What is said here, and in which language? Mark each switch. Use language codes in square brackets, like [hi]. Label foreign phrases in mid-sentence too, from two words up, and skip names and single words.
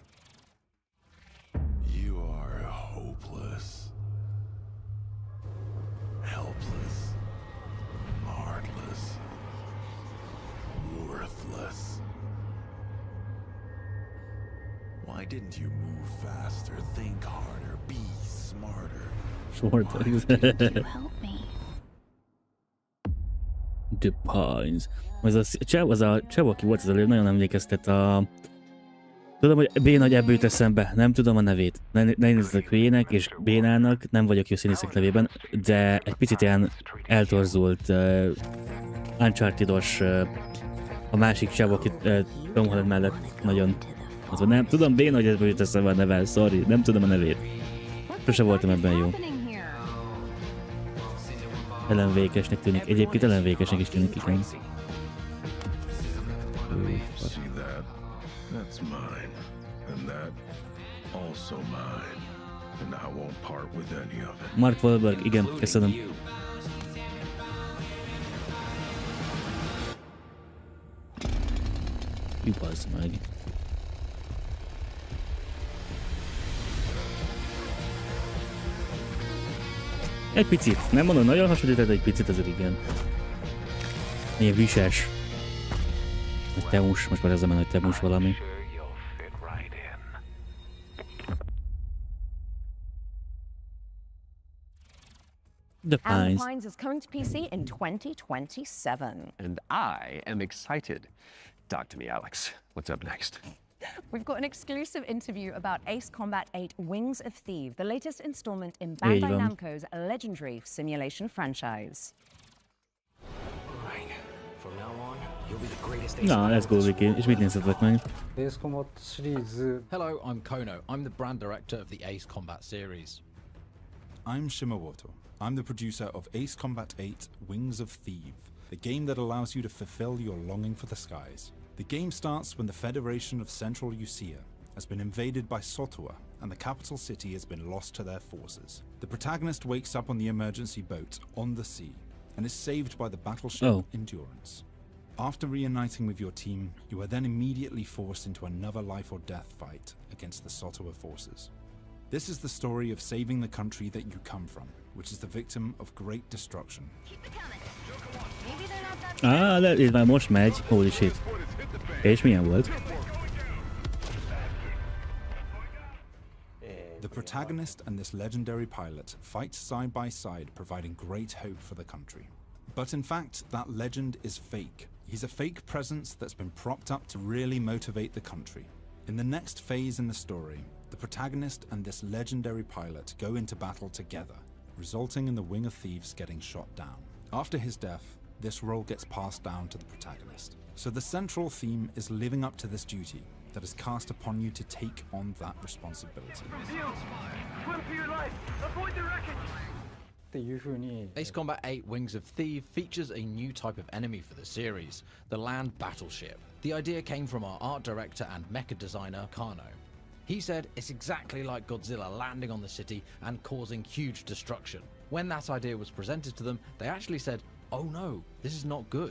[en] You are hopeless, helpless, heartless, worthless. Why didn't you move faster, think harder, be smarter? Short. You help me. The Pines. [hu] Az a csáv, aki volt az előbb, nagyon emlékeztet a... Tudom, hogy B nagy ebből jut eszembe, nem tudom a nevét. Ne nézzetek hülyének és bénának, nem vagyok jó színészek nevében, de egy picit ilyen eltorzult, Uncharted-os, a másik csáv, aki Tom Holland mellett nagyon... Az van, nem tudom, B nagy ebből jut eszembe a neve, sorry, nem tudom a nevét. Sose voltam ebben jó. Ellenvékesnek tűnik. Egyébként ellenvékesnek is tűnik, igen. [en] See that? That's mine. And that also mine. And I won't part with any of it. [hu] Mark Wahlberg, igen, köszönöm. Jupazd meg. Egy picit, nem mondom, nagyon hasonlít, de egy picit azért igen. Ilyen vises. Egy temus, most már ezzel menő, hogy temus valami. [en] The And Pines. The Pines is coming to PC in 2027. And I am excited. Talk to me, Alex. What's up next? We've got an exclusive interview about Ace Combat 8 Wings of Thieves, the latest installment in [hu] Így Bandai van. [en] Namco's legendary simulation franchise. From now on, you'll be the greatest ace Na, let's go, combat [hu] Viki. És mit néztetek meg? [ja] Ace Combat シリーズ [en] Hello, I'm Kono. I'm the brand director of the Ace Combat series. I'm Shimawato. I'm the producer of Ace Combat 8 Wings of Thieves, the game that allows you to fulfill your longing for the skies. The game starts when the Federation of Central Usia has been invaded by Sotua and the capital city has been lost to their forces. The protagonist wakes up on the emergency boat on the sea and is saved by the battleship Endurance. After reuniting with your team, you are then immediately forced into another life or death fight against the Sotua forces. This is the story of saving the country that you come from, which is the victim of great destruction. [hu] Ez már most megy. [en] Holy shit. [hu] És milyen volt? [en] The protagonist and this legendary pilot fight side by side, providing great hope for the country. But in fact, that legend is fake. He's a fake presence that's been propped up to really motivate the country. In the next phase in the story, the protagonist and this legendary pilot go into battle together, resulting in the Wing of Thieves getting shot down. After his death, this role gets passed down to the protagonist. So the central theme is living up to this duty that is cast upon you to take on that responsibility. [ja] ていう風に [en] Ace Combat 8 Wings of Thief features a new type of enemy for the series, the land battleship. The idea came from our art director and mecha designer, Kano. He said it's exactly like Godzilla landing on the city and causing huge destruction. When that idea was presented to them, they actually said, "Oh no, this is not good."